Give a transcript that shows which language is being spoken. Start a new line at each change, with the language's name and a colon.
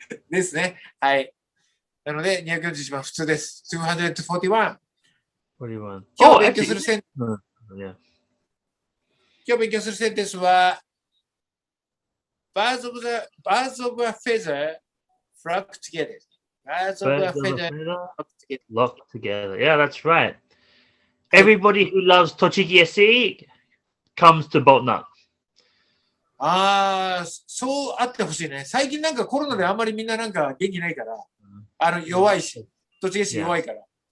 Japanese: ですね。はい。なので、241番普通です。241。 41. 今日勉強するセン、 Yeah. 今日勉強するセンテンスは、
English: Birds of a feather flock together. Birds of a feather flock together. Locked together. Yeah, that's right. Everybody who loves Tochigi SC comes to BoltNut.
Japanese: ああ、そうあってほしいね。最近なんかコロナであんまりみんななんか元気ないから、弱いし、栃木市弱いから。